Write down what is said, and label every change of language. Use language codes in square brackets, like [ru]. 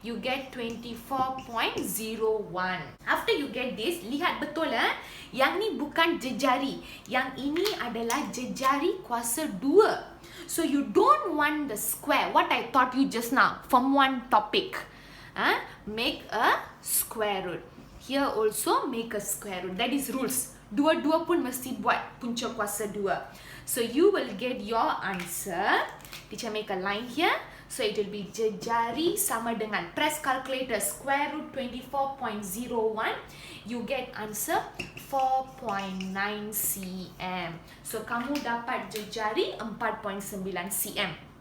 [en] You get 24.01. After you get this, [ms] lihat betul yang ni bukan jejari. Yang ini adalah jejari kuasa 2. [en] So you don't want the square. What I taught you just now from one topic. Make a square root. Here also make a square root. That is rules. [ms] Dua-dua pun mesti buat punca kuasa 2. [en] So you will get your answer. Teacher make a line here. So it will be [ms] jejari sama dengan [en] press calculator square root 24.01. You get answer 4.9 cm. [ms] So kamu dapat jejari 4.9 cm.